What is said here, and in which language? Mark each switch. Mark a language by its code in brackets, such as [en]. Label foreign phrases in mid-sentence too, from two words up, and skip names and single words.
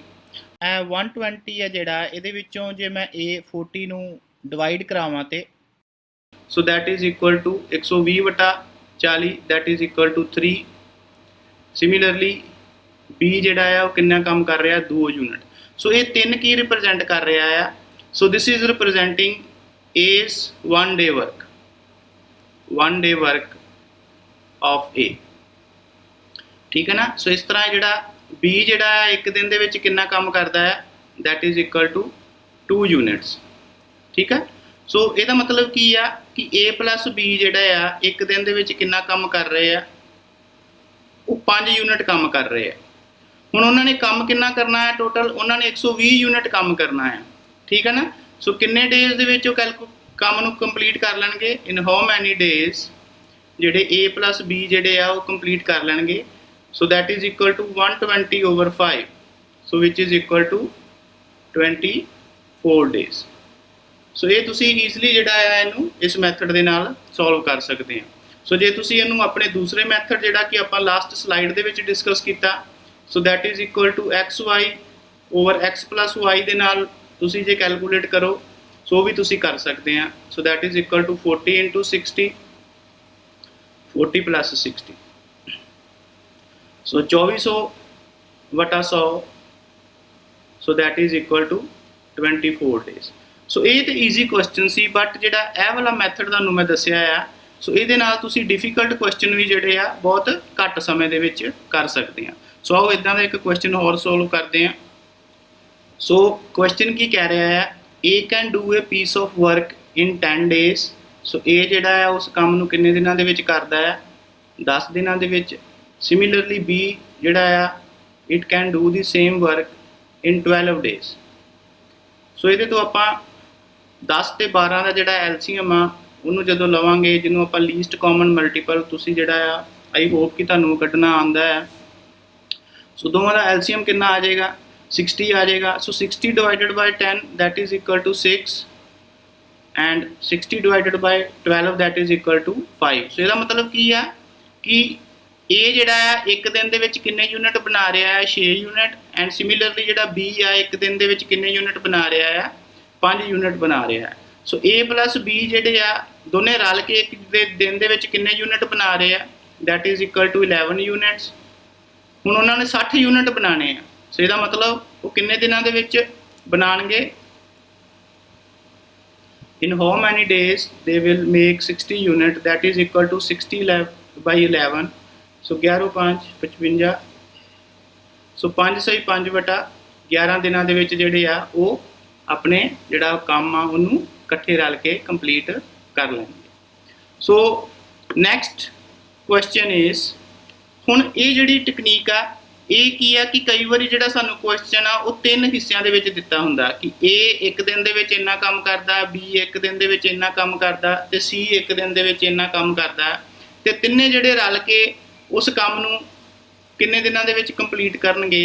[pa] 120 ਹੈ ਜਿਹੜਾ ਇਹਦੇ ਵਿੱਚੋਂ ਜੇ ਮੈਂ A40 ਨੂੰ ਡਿਵਾਈਡ ਕਰਾਵਾਂ ਤੇ [en] so that is equal to 120/40 that is equal to 3. [pa] ਸਿਮਿਲਰਲੀ B ਜਿਹੜਾ ਆ ਉਹ ਕਿੰਨਾ ਕੰਮ ਕਰ ਰਿਹਾ 2 ਯੂਨਿਟ। ਸੋ ਇਹ ਤਿੰਨ ਕੀ ਰਿਪਰੈਜ਼ੈਂਟ ਕਰ ਰਿਹਾ ਆ, [en] so this is representing A's 1 day work, 1 day work of A। [pa] ਠੀਕ ਹੈ ਨਾ। ਸੋ ਇਸ ਤਰ੍ਹਾਂ ਜਿਹੜਾ B ਜਿਹੜਾ ਹੈ ਇੱਕ ਦਿਨ ਦੇ ਵਿੱਚ ਕਿੰਨਾ ਕੰਮ ਕਰਦਾ ਹੈ [en] that is equal to 2 units। [pa] ਠੀਕ ਹੈ। ਸੋ ਇਹਦਾ ਮਤਲਬ ਕੀ ਆ ਕਿ [en] A plus B [pa] ਜਿਹੜਾ ਆ ਇੱਕ ਦਿਨ ਦੇ ਵਿੱਚ ਕਿੰਨਾ ਕੰਮ ਕਰ ਰਹੇ ਆ, ਉਹ 5 ਯੂਨਿਟ ਕੰਮ ਕਰ ਰਹੇ ਆ। ਹੁਣ ਉਹਨਾਂ ਨੇ ਕੰਮ ਕਿੰਨਾ ਕਰਨਾ ਹੈ ਟੋਟਲ, ਉਹਨਾਂ ਨੇ 120 ਯੂਨਿਟ ਕੰਮ ਕਰਨਾ ਹੈ। ਠੀਕ ਹੈ ਨਾ। ਸੋ ਕਿੰਨੇ ਡੇਜ਼ ਦੇ ਵਿੱਚ ਉਹ ਕੰਮ ਨੂੰ ਕੰਪਲੀਟ ਕਰ ਲੈਣਗੇ, [en] in how many days [pa] ਜਿਹੜੇ [en] A plus B [pa] ਜਿਹੜੇ ਆ ਉਹ ਕੰਪਲੀਟ ਕਰ ਲੈਣਗੇ। [en] so that is equal to 120 over 5 so which is equal to 24 days। [pa] so ਇਹ ਤੁਸੀਂ ਈਜ਼ੀਲੀ ਜਿਹੜਾ ਹੈ ਇਹਨੂੰ ਇਸ ਮੈਥਡ ਦੇ ਨਾਲ ਸੋਲਵ ਕਰ ਸਕਦੇ ਆ। ਸੋ ਜੇ ਤੁਸੀਂ ਇਹਨੂੰ ਆਪਣੇ ਦੂਸਰੇ ਮੈਥਡ ਜਿਹੜਾ ਕਿ ਆਪਾਂ [en] last slide [pa] ਦੇ ਵਿੱਚ ਡਿਸਕਸ ਕੀਤਾ [en] so that is equal to XY over X plus Y [pa] ਦੇ ਨਾਲ ਤੁਸੀਂ ਜੇ ਕੈਲਕੂਲੇਟ ਕਰੋ ਸੋ ਵੀ ਤੁਸੀਂ ਕਰ ਸਕਦੇ ਆ। [en] so that is equal to 40 into 60 40 plus 60 so 2400/100 so that is equal to 24 days. [pa] ਸੋ ਇਹ ਤਾਂ [en] easy question [pa] ਸੀ, ਬਟ ਜਿਹੜਾ ਇਹ ਵਾਲਾ ਮੈਥਡ ਤੁਹਾਨੂੰ ਮੈਂ ਦੱਸਿਆ ਆ ਸੋ ਇਹਦੇ ਨਾਲ ਤੁਸੀਂ [en] difficult question [pa] ਵੀ ਜਿਹੜੇ ਆ ਬਹੁਤ ਘੱਟ ਸਮੇਂ ਦੇ ਵਿੱਚ ਕਰ ਸਕਦੇ ਆ। ਸੋ ਆਓ ਇੱਦਾਂ ਦਾ ਇੱਕ ਕੁਐਸਚਨ ਹੋਰ ਸੋਲਵ ਕਰਦੇ ਆ। ਸੋ ਕੁਐਸਚਨ ਕੀ ਕਹਿ ਰਿਹਾ ਆ, [en] A can do a piece of work in 10 days। [pa] ਸੋ A ਜਿਹੜਾ ਆ ਉਸ ਕੰਮ ਨੂੰ ਕਿੰਨੇ ਦਿਨਾਂ ਦੇ ਵਿੱਚ ਕਰਦਾ ਹੈ 10 ਦਿਨਾਂ ਦੇ ਵਿੱਚ। Similarly B ਜਿਹੜਾ ਆ [en] it can do the same work in 12 days। [pa] ਸੋ ਇਹਦੇ ਤੋਂ ਆਪਾਂ 10 ਤੇ 12 ਦਾ ਜਿਹੜਾ LCM ਆ ਉਹਨੂੰ ਜਦੋਂ ਲਵਾਂਗੇ, ਜਿਹਨੂੰ ਆਪਾਂ [en] least common multiple, [pa] ਤੁਸੀਂ ਜਿਹੜਾ ਆ [en] I hope [pa] ਕਿ ਤੁਹਾਨੂੰ ਕੱਢਣਾ ਆਉਂਦਾ ਹੈ। ਸੋ ਦੋਵਾਂ ਦਾ ਐਲਸੀਐਮ ਕਿੰਨਾ ਆ ਜਾਏਗਾ, 60 ਆ ਜਾਏਗਾ। [en] so 60 divided by 10 that is equal to 6 and 60 divided by 12 that is equal to 5। [pa] ਸੋ ਇਹਦਾ ਮਤਲਬ ਕੀ ਆ ਕਿ ਇਹ ਜਿਹੜਾ ਆ ਇੱਕ ਦਿਨ ਦੇ ਵਿੱਚ ਕਿੰਨੇ ਯੂਨਿਟ ਬਣਾ ਰਿਹਾ ਹੈ, 6 ਯੂਨਿਟ। ਐਂਡ ਸਿਮਿਲਰਲੀ ਜਿਹੜਾ ਬੀ ਆ ਇੱਕ ਦਿਨ ਦੇ ਵਿੱਚ ਕਿੰਨੇ ਯੂਨਿਟ ਬਣਾ ਰਿਹਾ ਆ, 5 ਯੂਨਿਟ ਬਣਾ ਰਿਹਾ ਹੈ। ਸੋ [en] A plus B [pa] ਜਿਹੜੇ ਆ ਦੋਨੇ ਰਲ ਕੇ ਇੱਕ ਦਿਨ ਦੇ ਵਿੱਚ ਕਿੰਨੇ ਯੂਨਿਟ ਬਣਾ ਰਹੇ ਆ, [en] that is equal to 11 ਯੂਨਿਟਸ। [pa] ਹੁਣ ਉਹਨਾਂ ਨੇ 60 ਯੂਨਿਟ ਬਣਾਉਣੇ ਆ। ਸੋ ਇਹਦਾ ਮਤਲਬ ਉਹ ਕਿੰਨੇ ਦਿਨਾਂ ਦੇ ਵਿੱਚ ਬਣਾਉਣਗੇ, [en] in how many days they will make 60 unit that is equal to 60 by 11। so 11 5 55। [pa] ਸੋ 5 ਸਹੀ 5 ਵਟਾ 11 ਦਿਨਾਂ ਦੇ ਵਿੱਚ ਜਿਹੜੇ ਆ ਉਹ ਆਪਣੇ ਜਿਹੜਾ ਕੰਮ ਆ ਉਹਨੂੰ ਇਕੱਠੇ ਰਲ ਕੇ ਕੰਪਲੀਟ ਕਰ ਲੈਣਗੇ। [en] so next question is, [pa] ਹੁਣ ਇਹ ਜਿਹੜੀ ਟੈਕਨੀਕ ਆ ਇਹ ਕੀ ਆ ਕਿ ਕਈ ਵਾਰੀ ਜਿਹੜਾ ਸਾਨੂੰ ਕੁਐਸਚਨ ਆ ਉਹ 3 ਹਿੱਸਿਆਂ ਦੇ ਵਿੱਚ ਦਿੱਤਾ ਹੁੰਦਾ ਕਿ A ਇੱਕ ਦਿਨ ਦੇ ਵਿੱਚ ਇੰਨਾ ਕੰਮ ਕਰਦਾ, B ਇੱਕ ਦਿਨ ਦੇ ਵਿੱਚ ਇੰਨਾ ਕੰਮ ਕਰਦਾ ਤੇ C ਇੱਕ ਦਿਨ ਦੇ ਵਿੱਚ ਇੰਨਾ ਕੰਮ ਕਰਦਾ, ਤੇ ਤਿੰਨੇ ਜਿਹੜੇ ਰਲ ਕੇ ਉਸ ਕੰਮ ਨੂੰ ਕਿੰਨੇ ਦਿਨਾਂ ਦੇ ਵਿੱਚ ਕੰਪਲੀਟ ਕਰਨਗੇ।